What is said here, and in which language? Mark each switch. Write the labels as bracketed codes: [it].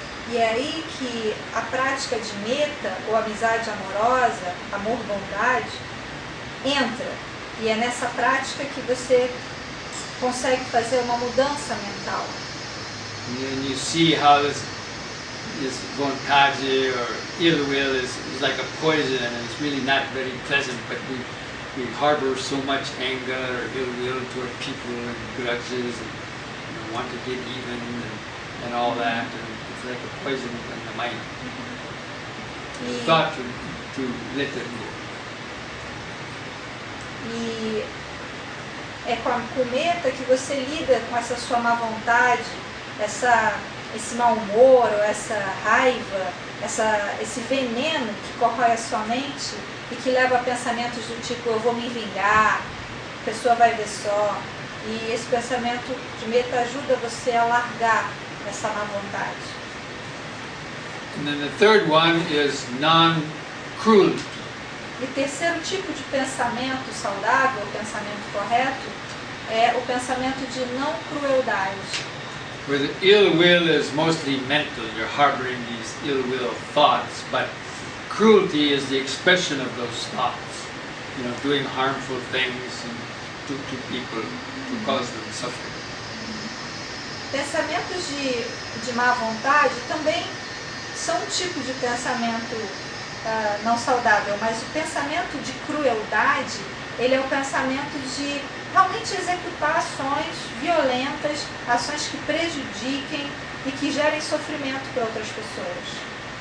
[pt] E é aí que a prática de metta, ou amizade amorosa, amor-bondade, entra. E é nessa prática que você consegue fazer uma mudança mental. [en] And you see how this vontade or ill will is like a poison, and it's really not very pleasant, but we harbor so much anger or ill will toward people and grudges and want to get even and all that, and it's like a poison in the mind. [pt] E, [en] Thought to let it go. [pt] e é com a metta que você lida com essa sua má vontade, esse mau humor, ou essa raiva, esse veneno que corrói a sua mente e que leva a pensamentos do tipo, eu vou me vingar, a pessoa vai ver só. E esse pensamento de metta ajuda você a largar essa má vontade. [en] And then the third one is non-cruelty. [pt] E o terceiro tipo de pensamento saudável, o pensamento correto, é o pensamento de não crueldade. [en] Where the ill will is mostly mental, you're harboring these ill will thoughts, but cruelty is the expression of those thoughts. You know, doing harmful things to people to cause them suffering. [pt] Pensamentos de má vontade também são um tipo de pensamento não saudável, mas o pensamento de crueldade, ele é o pensamento de realmente executar ações violentas, ações que prejudiquem e que gerem sofrimento para outras pessoas.